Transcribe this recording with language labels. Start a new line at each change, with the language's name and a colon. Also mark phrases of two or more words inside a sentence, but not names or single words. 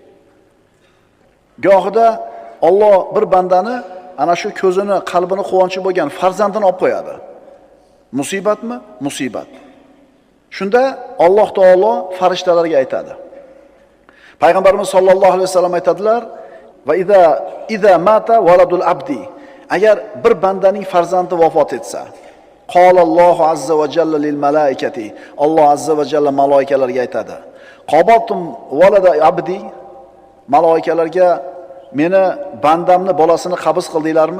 Uzbek: Gohida Alloh bir bandani ana shu ko'zini, qalbini quvonchi bo'lgan farzandini olib qo'yadi. Musibatmi? Musibat. Shunda Alloh taolo farishtalarga aytadi.
Arabic: Payg'ambarimiz صلى الله عليه وسلم aytadilar: "وإذا مات ولد العبد."
Uzbek: Agar bir bandaning farzandi vafot etsa,
Arabic: قال الله عز وجل للملائكة.
Uzbek: Alloh
Arabic: عز وجل
Uzbek: malaikalarga aytadi:
Arabic: "قبضتم ولد عبدي."
Uzbek: Malaikalarga, "Meni bandamni bolasini qabz qildinglarmi?"